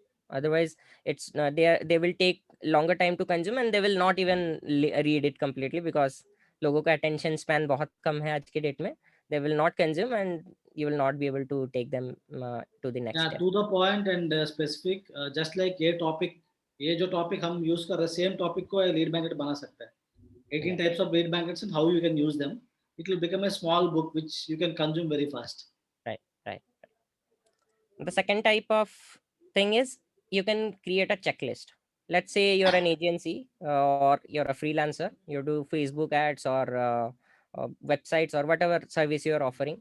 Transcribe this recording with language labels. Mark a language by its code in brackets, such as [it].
[en] Otherwise, it's they will take longer time to consume, and they will not even read it completely, because [hi] लोगों का attention span बहुत कम है आज के date में. [en] They will not consume, and you will not be able to take them to the next Yeah, step. to the point and specific. Just like [hi] ये topic, ये जो topic हम use कर रहे हैं, same topic को lead magnet बना सकता है. [en] 18 types of lead magnets and how you can use them. It will become a small book which you can consume very fast. Right. The second type of thing is you can create a checklist. Let's say you're an agency or you're a freelancer, you do Facebook ads or websites or whatever service you're offering.